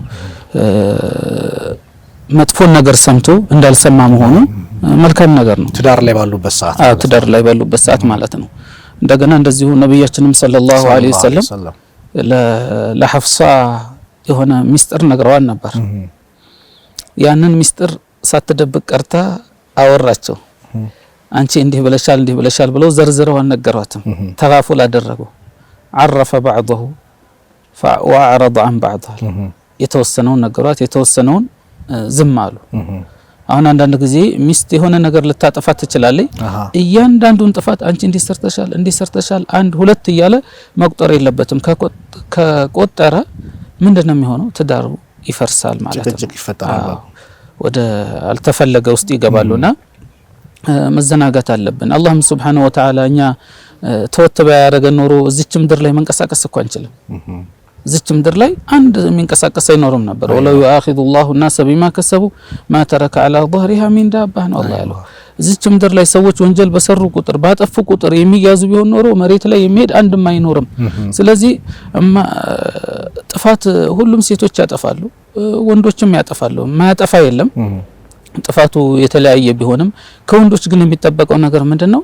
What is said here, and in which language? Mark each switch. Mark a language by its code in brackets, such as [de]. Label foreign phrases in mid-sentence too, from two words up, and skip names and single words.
[am] መጥፎን ነገር ሰምቶ እንዳልሰማ መሆኑ መልካም ነገር ነው። ትዳር ላይ ባሉበት ሰዓት ማለት ነው። እንደገና እንደዚሁ ነብያችንም [ar] صلى الله عليه وسلم [am] ለሐፍሳ የሆነ ሚስጥር ነግረዋን ነበር። ያንን ሚስጥር ሳትደብቅ ቀርታ አወራቸው። አንቺ እንዲህ ብለሻል ብለው ዘርዝረው አነገሯትም። ተጋፉል አደረጉ። [ar] عرف بعضه وأعرض عن بعضه [am] የተወሰነውን ነገሯት የተወሰነውን ዝም አሉ። አሁን አንዳንድ ጊዜ ሚስት የሆነ ነገር ልታጠፋ ትችላለች። እያንዳንዱን ጥፋት አንቺ እንዲሰርተሻል አንድ ሁለት እያለ መቁጠር የለበትም። ከቆጠረ ምንድነው የሚሆነው? ትዳሩ ይፈርሳል ማለት ነው። ወደ አልተፈለገ ውስጥ ይገባሉና መዘናጋት አለብን። አላህ [ar] سبحانه وتعالى [am] እኛ ተወተበ ያደረገን ኖሮ እዚች ምድር ላይ መንቀሳቀስ እኮ አንችልም። እዚች ምድር ላይ አንድ የሚንቀሳቀስ አይኖርም ነበር። [ar] ولو يؤاخذ الناس بما كسبوا ما ترك على ظهرها من دابة [am] ነው አላህ ያለው። እዚች ምድር ላይ ሰዎች ወንጀል በሰሩ ቁጥር ባጠፉ ቁጥር የሚያዙ ቢሆን ኖሮ መሬት ላይ የሚሄድ አንድም አይኖርም። ስለዚህ ጥፋት ሁሉም ሴቶች ያጠፋሉ፣ ወንዶችም ያጠፋሉ። ማያጠፋ የለም። ጥፋቱ የተለያየ ቢሆንም ከወንዶች ግን የሚጠበቀው ነገር ምንድነው?